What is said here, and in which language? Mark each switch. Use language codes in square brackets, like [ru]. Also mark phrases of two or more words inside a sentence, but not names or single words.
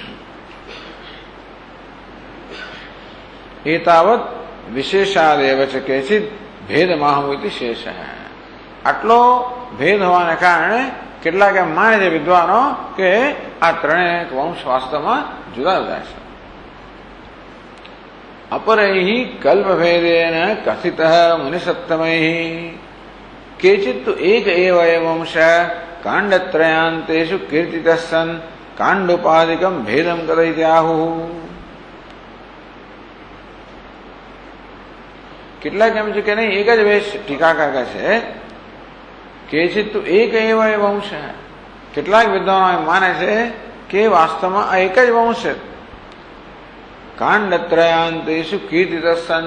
[sa] એતાવત વિશેષાદેવ છે કેચિત ભેદ માહુતિ શેષ. [gu] આટલો ભેદ હોવાને કારણે કેટલાક એમ માને છે વિદ્વાનો કે આ 3 વંશ વાસ્તવમાં જુદા જુદા છે. [sa] अपरैहि कल्पभेदेन कथितः मुनिसत्तमैः केचित् तु एक एव वंश काण्डत्रयान्तेषु कीर्तितः सन् काण्डोपादिकं भेदं कथयित्याहुः. [gu] કેટલાક એમ છે કે નહીં એક જ વેશ. ટીકાકાર કહે છે [sa] કેચિત તુ એક એવ વંશ. [gu] કેટલાક વિદ્વાનો માને છે કે વાસ્તવમાં આ એક જ વંશ છે. [sa] કાંડત્રયાંતેષુ કીર્તિતઃ સન.